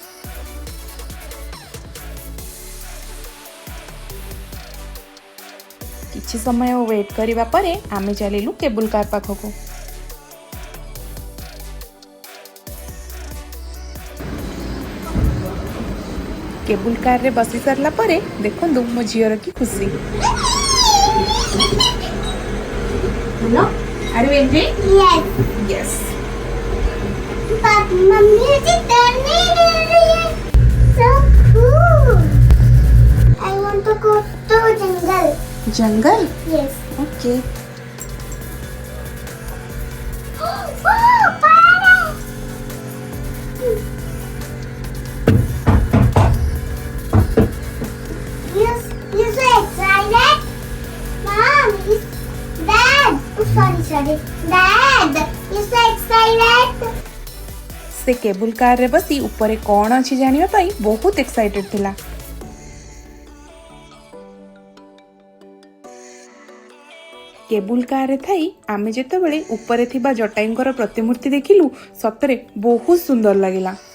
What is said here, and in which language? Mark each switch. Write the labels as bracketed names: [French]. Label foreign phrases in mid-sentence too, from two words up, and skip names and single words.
[Odia] କିଛି ସମୟ ୱେଟ କରବା ପରେ ଆମେ ଚଲିଲୁ [English] cable car [Odia] ପାଖକୁ। [English] cable car [Odia] ରେ ବସି ସରିଲା ପରେ ଦେଖନ୍ତୁ ମୋ ଝିଅର କି ଖୁସି। [English] Hello are you enjoying? यस But mommy is turning. So cool. I want to go to jungle. जंगल? Yes. ओके। Oh, parrot. You so excited? Mom, Dad. Oh, sorry. Dad, you so excited? [Odia] ସେ [English] cable car [Odia] ରେ ବସି ଉପର କଣ ଅଛି ଜାଣିବା ପାଇଁ ବହୁତ ଏକ୍ସାଇଟେଡ ଥିଲା। [English] cable car [Odia] ରେ ଥାଇ ଆମେ ଯେତେବେଳେ ଉପର ଥିବା ଜଟାୟୁଙ୍କର ପ୍ରତିମୂର୍ତ୍ତି ଦେଖିଲୁ ସତରେ ବହୁତ ସୁନ୍ଦର ଲାଗିଲା।